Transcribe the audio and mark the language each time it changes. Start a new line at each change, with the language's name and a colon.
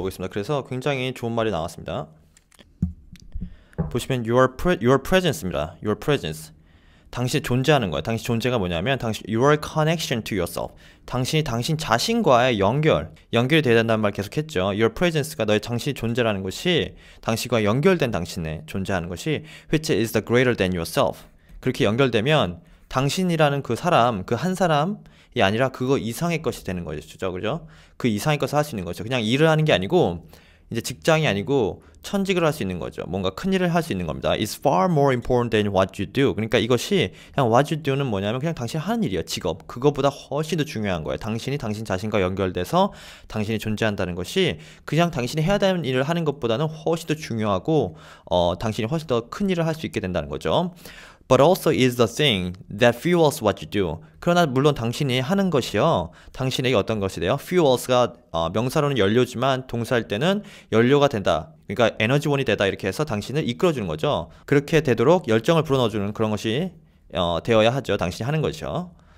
Korean: 그래서 굉장히 좋은 말이 나왔습니다. 보시면
English: your presence
Korean: 입니다.
English: Your presence.
Korean: 당신이 존재하는 거예요. 당신 존재가 뭐냐면
English: your connection to yourself.
Korean: 당신이 당신 자신과의 연결이 돼야 된다는 말 계속했죠.
English: Your presence
Korean: 가 너의 당신의 존재라는 것이 당신과 연결된 당신의 존재하는 것이
English: which is the greater than yourself.
Korean: 그렇게 연결되면 당신이라는 그 사람, 그 한 사람이 아니라 그거 이상의 것이 되는 거죠. 그죠? 그 이상의 것을 할 수 있는 거죠. 그냥 일을 하는 게 아니고 이제 직장이 아니고 천직을 할 수 있는 거죠. 뭔가 큰 일을 할 수 있는 겁니다.
English: It's far more important than what you do.
Korean: 그러니까 이것이 그냥
English: what you do
Korean: 는 뭐냐면 그냥 당신이 하는 일이에요. 직업. 그거보다 훨씬 더 중요한 거예요. 당신이 당신 자신과 연결돼서 당신이 존재한다는 것이 그냥 당신이 해야 되는 일을 하는 것보다는 훨씬 더 중요하고 당신이 훨씬 더 큰 일을 할 수 있게 된다는 거죠.
English: But also is the thing that fuels what you do.
Korean: 그러나 물론 당신이 하는 것이요. 당신에게 어떤 것이 돼요? Fuels가 명사로는 연료지만 동사할 때는 연료가 된다. 그러니까 에너지원이 되다 이렇게 해서 당신을 이끌어주는 거죠. 그렇게 되도록 열정을 불어넣어주는 그런 것이 되어야 하죠. 당신이 하는 것이죠.